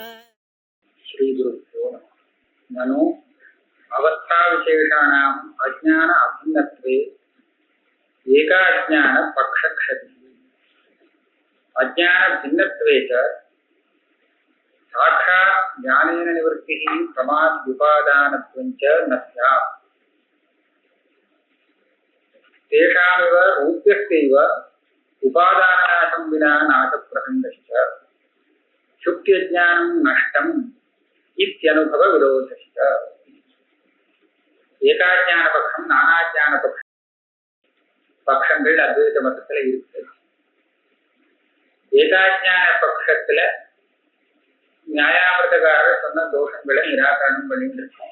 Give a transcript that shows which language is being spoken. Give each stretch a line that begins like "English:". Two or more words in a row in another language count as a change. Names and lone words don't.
Sanskrit: श्री गुरुभ्यो नमो अवस्था विशेषाणाम् अज्ञान अभिन्नत्वे एकाज्ञान पक्षक्षतिः अज्ञान भिन्नत्वे च साक्षात् ज्ञानेन निवृत्तिः प्रमाद उपादानत्वं च न स्यात् तेषामिव रूप्यस्यैव उपादाननाशं विना नाशप्रसङ्गश्च शुक्त्यज्ञानं नष्टम् इत्यनुभवविरोधश्च
Tamil: ஏகாஜ்ஞான பட்சம் நானாஜ்ஞான பட்சம் பட்சங்கள் அத்வைத மதத்துல இருக்கு. ஏகாஜ்ஞான பட்சத்துல நியாயாமிர்தகாரர் சொன்ன தோஷங்களை நிராகரணம் பண்ணிட்டு இருக்கோம்.